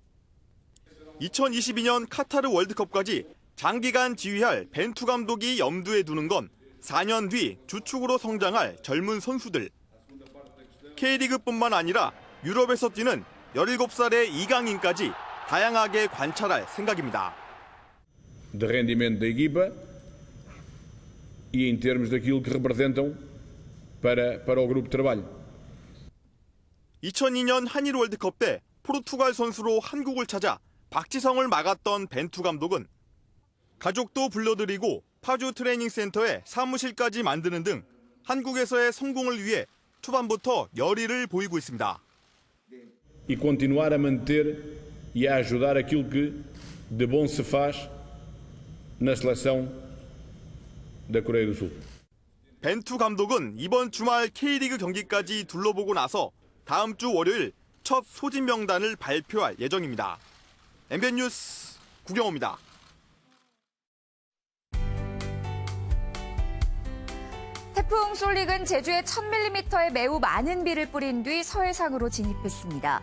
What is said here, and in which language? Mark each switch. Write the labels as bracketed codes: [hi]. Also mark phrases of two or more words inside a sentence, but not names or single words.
[ko] 2022년 카타르 월드컵까지 장기간 지휘할 벤투 감독이 염두에 두는 건 4년 뒤 주축으로 성장할 젊은 선수들. K리그뿐만 아니라 유럽에서 뛰는 17살의 이강인까지 다양하게 관찰할 생각입니다. [pt] De rendimento da equipa e em termos daquilo que representam para o grupo de trabalho. [ko] 2002년 한일 월드컵 때 포르투갈 선수로 한국을 찾아 박지성을 막았던 벤투 감독은 가족도 불러들이고 파주 트레이닝 센터에 사무실까지 만드는 등 한국에서의 성공을 위해 초반부터 열의를 보이고 있습니다. [pt] E continuar a manter e a ajudar aquilo que de bom se faz na seleção da Coreia do Sul. [ko] 벤투 감독은 이번 주말 K리그 경기까지 둘러보고 나서 다음 주 월요일 첫 소집 명단을 발표할 예정입니다. MBN 뉴스 구경호입니다. 태풍 솔릭은 제주에 1000mm의 매우 많은 비를 뿌린 뒤 서해상으로 진입했습니다.